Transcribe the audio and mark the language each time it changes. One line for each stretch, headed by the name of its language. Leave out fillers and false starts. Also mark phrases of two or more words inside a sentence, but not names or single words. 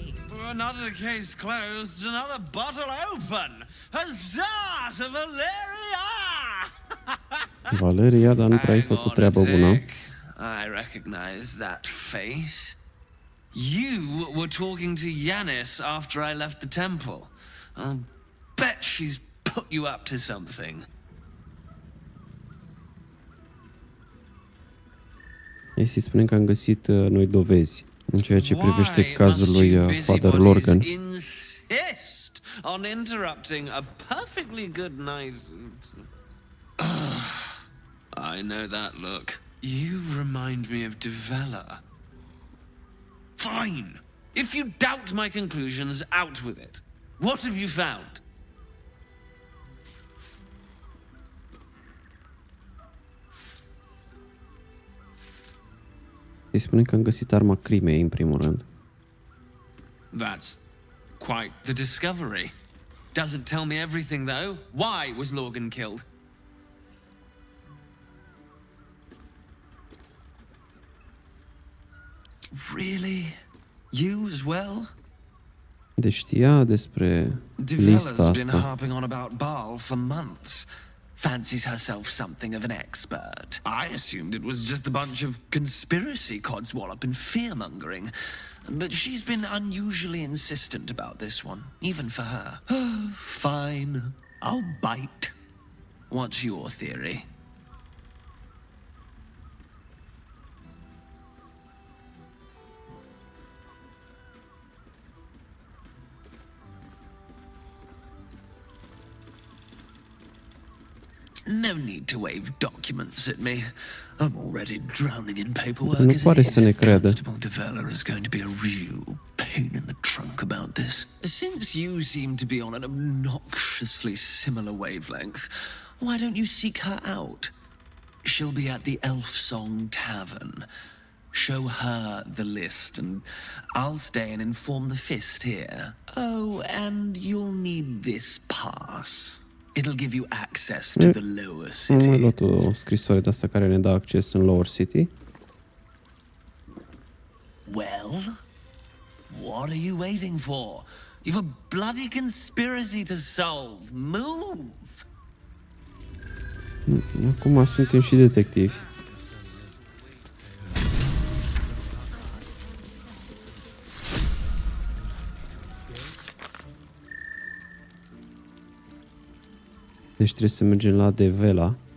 English: Another case closed, another bottle open. Huzzah to Valeria!
Romanian: Valeria, dar nu prea ai făcut treabă bună.
English: I recognize that face. You were talking to Yanis after I left the temple. I'll bet she's put you up to something.
Romanian: Hai să-i spunem că am găsit noi dovezi în ceea ce privește cazul lui Father Lorgan.
English: Insist on interrupting a perfectly good night. I know that look. You remind me of Devella. Fine. If you doubt my conclusions, out with it. What have you found?
Romanian: Îi spune că am găsit arma crimei, în primul rând.
English: That's quite the discovery. Doesn't tell me everything, though. Why was Lorgan killed? Really? You as well?
Romanian: Deci știa despre lista
English: Devella's been
Romanian: asta.
English: harping on about Baal for months. Fancies herself something of an expert. I assumed it was just a bunch of conspiracy codswallop and fear-mongering. But she's been unusually insistent about this one, even for her. Fine. I'll bite. What's your theory? No need to wave documents at me. I'm already drowning in paperwork.
Romanian: Nu pare să ne creadă.
English: Constable Devella is going to be a real pain in the trunk about this. Since you seem to be on an obnoxiously similar wavelength, why don't you seek her out? She'll be at the Elf Song Tavern. Show her the list, and I'll stay and inform the Fist here. Oh, and you'll need this pass. It'll give you access to the lower
Romanian: Am mai
English: city.
Romanian: luat o scrisoare de asta care ne dă acces în Lower City.
English: Well, what are you waiting for? You've a bloody conspiracy to solve. Move!
Romanian: Acum suntem și detectivi. Deci trebuie să mergem la Devella.